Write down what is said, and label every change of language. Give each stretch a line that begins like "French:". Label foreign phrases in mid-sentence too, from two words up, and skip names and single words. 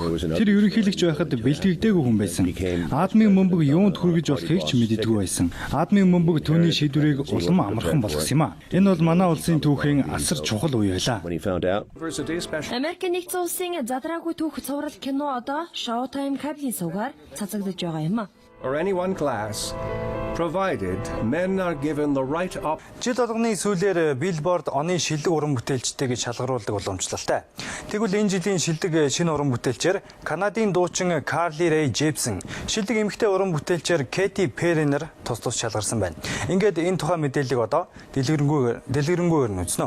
Mongolian: Тэр ерөнхийлөгч байхад бэлтгэгдээгүй хүн байсан. Атомын бомбыг юунд хүргэж болохыг ч мэддэггүй байсан. Атомын бомбыг түүний шийдвэрийг улам амархан болгосон юм а. Энэ бол манай улсын түүхийн асар чухал үе байлаа. Америкийн нэгдсэн улсын задраагүй түүх цуврал кино одоо Showtime кабелийн сугаар цацагдж байгаа юм а.
English: Provided men are given the right op.
Mongolian: Жил болгоны сүүлээр Billboard оны шилдэг уран бүтээлчтэй гэж шалгаруулдаг уламжлалтай. Тэгвэл энэ жилийн шилдэг шинэ уран бүтээлчээр Канадын дуучин Carly Rae Jepsen, шилдэг эмэгтэй уран бүтээлчээр Katy Perry нар тус шалгарсан байна. Ингээд энэ тухай мэдээллийг одоо дэлгэрэнгүйгээр нь үзнэ.